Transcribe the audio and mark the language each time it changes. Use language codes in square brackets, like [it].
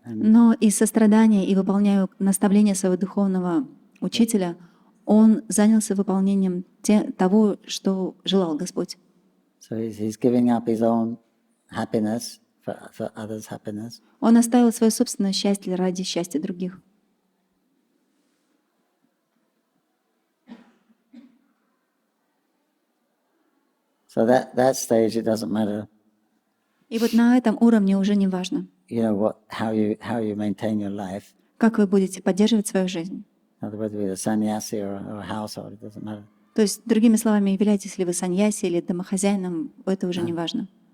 [en] And [ru] Но из сострадания и выполняя наставления своего духовного учителя, он занялся выполнением того, что желал Господь. [en] so he's giving up his own happiness for others' happiness. [ru] Он оставил свое собственное счастье ради счастья других. [en] So that stage, it doesn't matter, [ru] И вот на этом уровне уже не важно, [en] how you maintain your life. [ru] как вы будете поддерживать свою жизнь. [en] In other words, whether a sannyasi or a household, it doesn't matter. [ru] То есть, другими словами, являетесь ли вы саньяси или домохозяином, это уже не важно.